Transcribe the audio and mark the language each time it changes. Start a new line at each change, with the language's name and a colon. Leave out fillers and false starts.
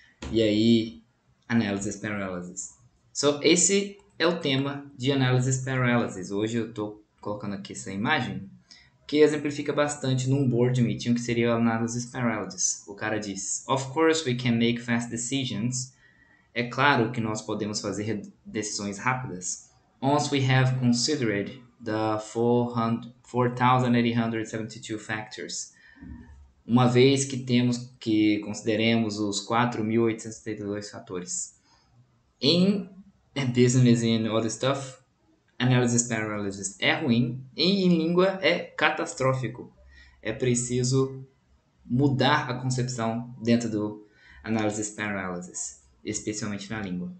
Portuguese: E aí, Analysis Paralysis. Esse é o tema de Analysis Paralysis. Hoje eu estou colocando aqui essa imagem que exemplifica bastante num board meeting, que seria o Analysis Paralysis. O cara diz,
English: Of course we can make fast decisions.
Portuguese: É claro que nós podemos fazer decisões rápidas.
English: Once we have considered the 4,872 factors.
Portuguese: Uma vez que consideremos os 4.872 fatores. Em
English: business and other stuff,
Portuguese: Analysis Paralysis é ruim e em língua é catastrófico. É preciso mudar a concepção dentro do Analysis Paralysis, especialmente na língua.